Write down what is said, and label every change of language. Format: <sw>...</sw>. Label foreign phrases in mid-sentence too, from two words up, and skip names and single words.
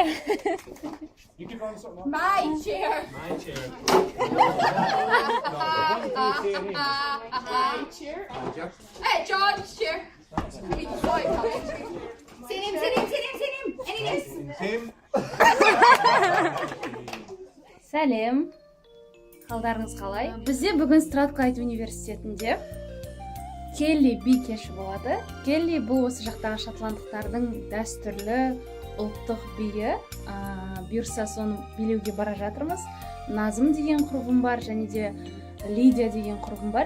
<en>You can run something. My chair. My chair. Hey, John's chair. Say him. Any names? Tim.</en> <kk>Сәлем. Қалдарыңыз қалай? Бізде бүгін Стратклайд университетінде Келли би кеші болады. Келли бұл осы жақтағы шотландықтардың дәстүрлі ұлттық биі. Бұйырса соны билеуге бара жатырмыз. Назым деген құрбым бар, және де Лидия деген құрбым бар.</kk>